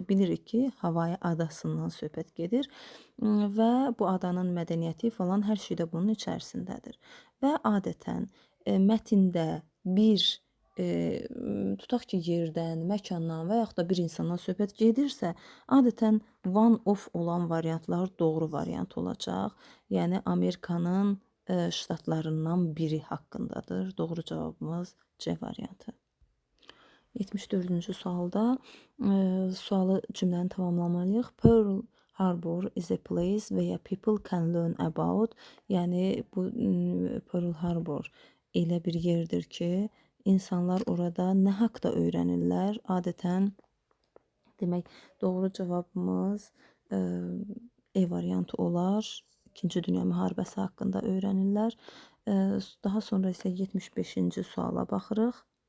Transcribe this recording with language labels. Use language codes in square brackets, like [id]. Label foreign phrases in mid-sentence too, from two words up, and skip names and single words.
[az] Bilirik ki, Havayi adasından söhbət gedir və bu adanın mədəniyyəti falan hər şey də bunun içərisindədir. Və adətən mətndə bir tutaq ki, yerdən, məkandan və yaxud da bir insandan söhbət gedirsə, adətən [en] one of [az] olan variantlar doğru variant olacaq. Yəni Amerikanın ştatlarından biri haqqındadır. Doğru cavabımız C variantı. 74-cü sualda sualı cümləni tamamlamalıyıq. [en] Pearl Harbor is a place where people can learn about. [az] Yəni bu Pearl Harbor elə bir yerdir ki, insanlar orada nə haqda öyrənirlər? Adətən demək, doğru cavabımız E variantı olar. 2-ci Dünya müharibəsi haqqında öyrənirlər. Daha sonra isə 75-ci suala baxırıq.